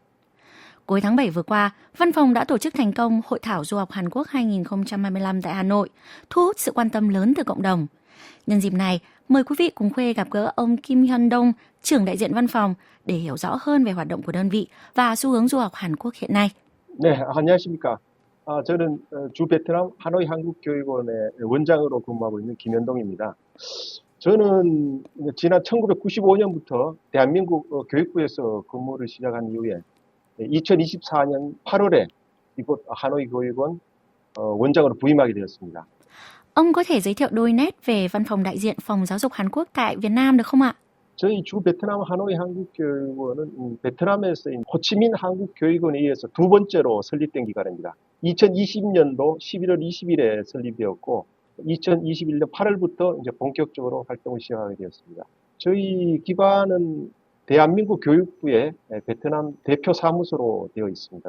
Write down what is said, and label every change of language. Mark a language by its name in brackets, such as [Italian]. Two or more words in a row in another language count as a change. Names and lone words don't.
[Vietnamese] Cuối tháng 7 vừa qua, Văn phòng đã tổ chức thành công Hội thảo Du học Hàn Quốc 2025 tại Hà Nội, thu hút sự quan tâm lớn từ cộng đồng. Nhân dịp này, mời quý vị cùng Khuê gặp gỡ ông Kim Hyun Dong, trưởng đại diện văn phòng, để hiểu rõ hơn về hoạt động của đơn vị và xu hướng du học Hàn Quốc hiện nay. [Korean] 네, 안녕하십니까. 저는 주 베트남 하노이 한국교육원의 원장으로 근무하고 있는 김현동입니다. 저는 지난 1995년부터 대한민국 교육부에서 근무를 시작한 이후에 2024년 8월에 이곳 하노이 교육원 원장으로 부임하게 되었습니다. [Vietnamese] Ông có thể giới thiệu đôi nét về văn phòng đại diện Phòng Giáo dục Hàn Quốc tại Việt Nam được không ạ? [Korean] 저희 주 베트남 하노이 한국교육원은 베트남에서 호치민 한국교육원에 의해서 두 번째로 설립된 기관입니다. 2020년도 11월 20일에 설립되었고 2021년 8월부터 이제 본격적으로 활동을 시작하게 되었습니다. 저희 기관은 대한민국 교육부의 베트남 대표 사무소로 되어 있습니다.